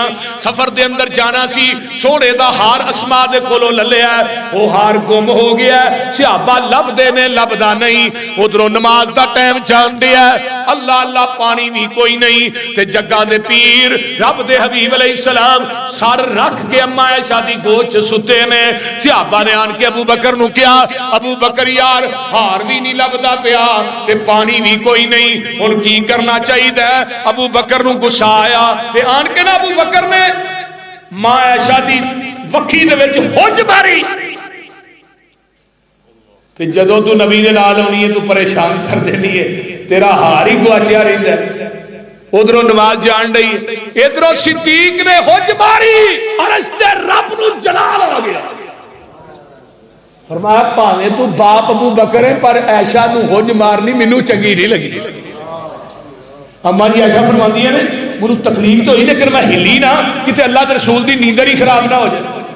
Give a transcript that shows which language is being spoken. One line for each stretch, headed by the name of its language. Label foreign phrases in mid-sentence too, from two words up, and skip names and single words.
Punjabi: سفر دے اندر جانا سی, سونے دا ہار اسماء دے کولوں للیا ہے, وہ ہار گم ہو گیا ہے. صحابہ لب دے نے لبدا نہیں, ادھروں نماز دا ٹائم جان دیا ہے, اللہ اللہ پانی بھی کوئی نہیں. تے جگہ دے پیر رب دے حبیب علیہ السلام سر رکھ کے اما عائشہ دی گود چ ستے نے. صحابہ نے آن کے ابو بکر نو کیا, ابو بکر یار ہار بھی نہیں لبدا پیا تے پانی بھی کوئی نہیں, ہن کی کرنا چاہیے. ابو بکر نو غصہ آیا تے آن کے نا ابو بکر نے ماں عائشہ دی وکھی دے وچ ہوج ماری. تے جدوں تو نبی نے نال ہونی ہے تو پریشان کر دینی ہے, تیرا ہار ہی گواچیا رہندا ہے. ادھروں نماز جان رہی ہے, ادھروں صدیق نے ہوج ماری, عرش تے رب نو جلال آ گیا. فرمایا پاویں تو باپ ابو بکر ہے پر عائشہ نو ہوج مارنی مینوں چنگی نہیں لگی. اما جی عائشہ فرماندی ہے نے
Urdu: مجھے تکلیف تو ہوئی لیکن میں
Punjabi: ہلی نہ کہ اللہ کے رسول دی نیندر ہی خراب نہ ہو جائے.